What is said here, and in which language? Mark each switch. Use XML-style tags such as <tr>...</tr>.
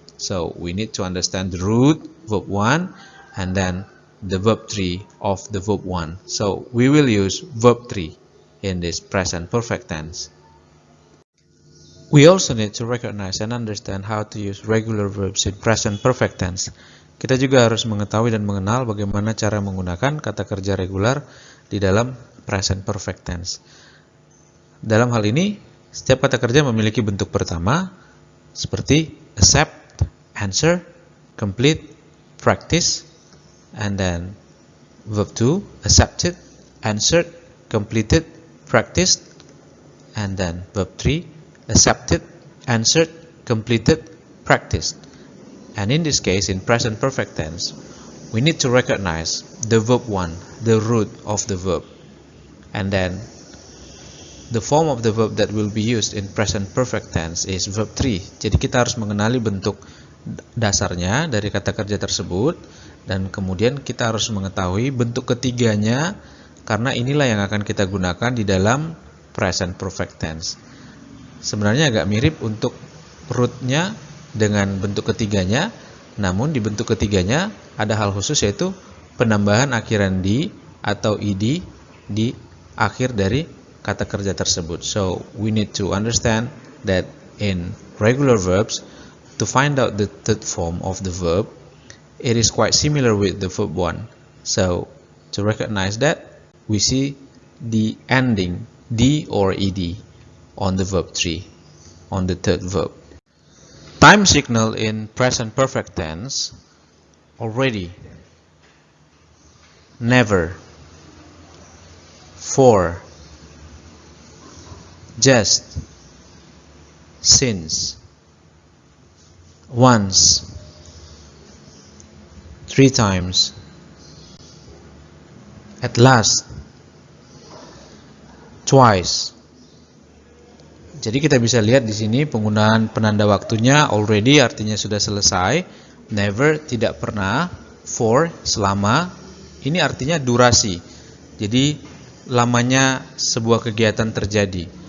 <en>So we need to understand the root, verb 1, and then the verb 3 of the verb 1. So we will use verb 3 in this present perfect tense. We also need to recognize and understand how to use regular verbs in present perfect tense.</en> <id>Kita juga harus mengetahui dan mengenal bagaimana cara menggunakan kata kerja regular di dalam present perfect tense. Dalam hal ini, setiap kata kerja memiliki bentuk pertama,</id> <en>seperti accept, answer, complete, practice, and then verb 2, accepted, answered, completed, practiced, and then verb 3, accepted, answered, completed, practiced. And in this case, in present perfect tense, we need to recognize the verb 1, the root of the verb, and then the form of the verb that will be used in present perfect tense is verb 3.</en> <id>Jadi kita harus mengenali bentuk dasarnya dari kata kerja tersebut, dan kemudian kita harus mengetahui bentuk ketiganya, karena inilah yang akan kita gunakan di dalam present perfect tense. Sebenarnya agak mirip untuk rootnya dengan bentuk ketiganya, namun di bentuk ketiganya ada hal khusus, yaitu penambahan akhiran di atau id di akhir dari kata kerja tersebut.</id> <en>So we need to understand that in regular verbs, to find out the third form of the verb, it is quite similar with the verb 1. So to recognize that, we see the ending d or ed on the verb 3, on the third verb. Time signal in present perfect tense: already, never, for, just, since, once, 3 times, at last, twice.</en> <id>Jadi kita bisa lihat di sini penggunaan penanda waktunya: already artinya sudah selesai, never tidak pernah, for selama, ini artinya durasi. Jadi lamanya sebuah kegiatan terjadi.</id>